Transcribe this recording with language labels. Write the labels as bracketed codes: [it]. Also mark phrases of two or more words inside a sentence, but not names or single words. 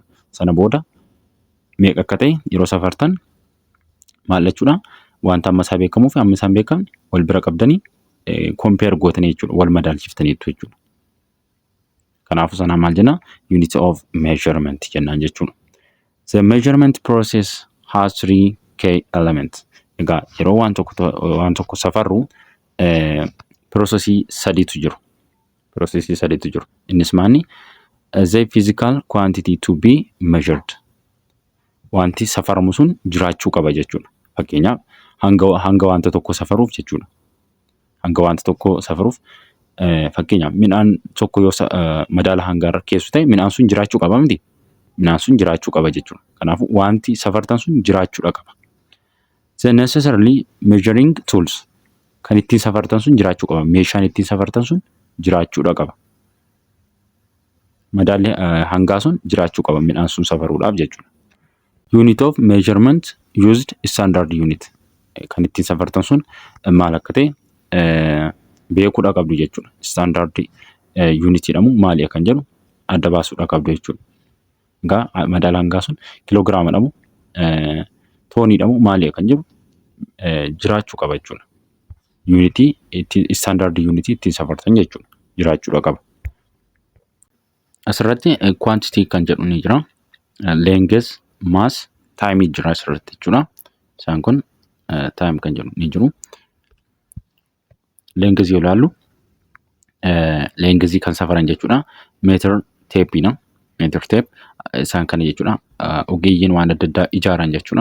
[om] Sana booda meeqa akka ta'e yeroo safartan maal jechuudha? Wanta hamma isaa beekamuu fi hammi isaa hin beekamne wal bira qabdanii compare gootanii jechuudha. Wal madaalchiftanii jechuudha. Kanaafuu sana maal jenna? [en] Unit of measurement [om] jennaan jechuudha. [en] The measurement process has 3 key elements. [om] Egaa yeroo waan tokko safarru processii sadiitu jiru. Innis maani? [en] The physical quantity to be measured. [om] Wanti safaramu sun jiraachuu qaba jechuudha. Fakkeenyaaf hanga wanta tokko safaruuf jechuudha. Hanga wanta tokko safaruuf fakkeenyaaf midhaan tokko yoo madaala hangaarra keessu ta'e midhaan sun jiraachuu qaba miti. Midhaan sun jiraachuu qaba jechuudha. Kanaafuu wanti safartan sun jiraachuudha qaba. [en] The necessarily measuring tools [om] kan ittiin safartan sun jiraachuu qaba. Meeshaan ittiin safartan sun jiraachuudha qaba. Madaalli hangaa sun jiraachuu qaba midhaan sun safaruudhaaf jechuudha. [en] Unit of measurement used standard unit. [om] Kan ittiin safartan sun maal akka ta'e beekuudha qabdu jechuudha. [en] Standard unit [om] jedhamu maali kan jedhu adda baasuudha qabdu jechuudha. Egaa madaalaan hangaa sun kiloogiraama dhamu toonii dhamu maali kan jiru jiraachuu qaba jechuudha. Yuunitii ittiin istaandaardii yuunitii ittiin safartan jechuudha. Jiraachuudha qaba. Asirratti quantity kan jedhu ni jira. [en] Length, mass, time [om] jira asirratti jechuudha. Isaan kun time kan jedhu ni jiru. Length yoo ilaallu length kan safaran jechuudha. Meetir teeppiidha. Meetir teep isaan kana jechuudha. Ogeeyyiin waan adda addaa ijaaran jechuudha.